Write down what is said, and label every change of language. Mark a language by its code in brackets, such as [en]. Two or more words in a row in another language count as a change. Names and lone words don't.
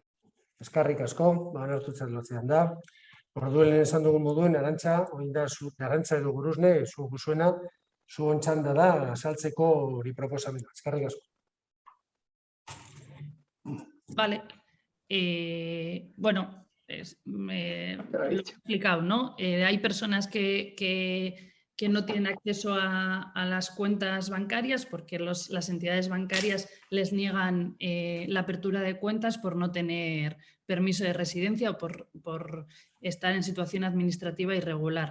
[eu] Eskarrik asko, onartutzat lotzean da. Orduen esan dugun moduen, Arantza, orain da Arantza edo Gurusne, zuena, zuen txanda da azaltzeko hori proposamena. Eskarrik asko. [es] Vale. Bueno, lo he explicado, ¿no? Hay personas que no tienen acceso a las cuentas bancarias porque las entidades bancarias les niegan la apertura de cuentas por no tener permiso de residencia o por estar en situación administrativa irregular.